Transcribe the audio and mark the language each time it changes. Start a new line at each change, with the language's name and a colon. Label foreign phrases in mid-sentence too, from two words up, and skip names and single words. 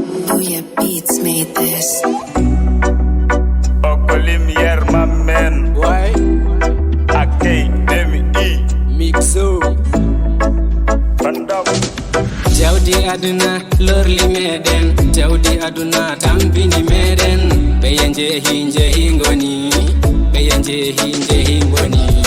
English: Oh yeah, Beats made this. Okolim yer my man. Why? Akay Demi E. Mixo. Random.
Fula: Jawdi aduna lorli meɗen, jawdi aduna tambini meɗen. Ɓe ye njehi, njehi ngoni, ɓe ye njehi, njehi ngoni.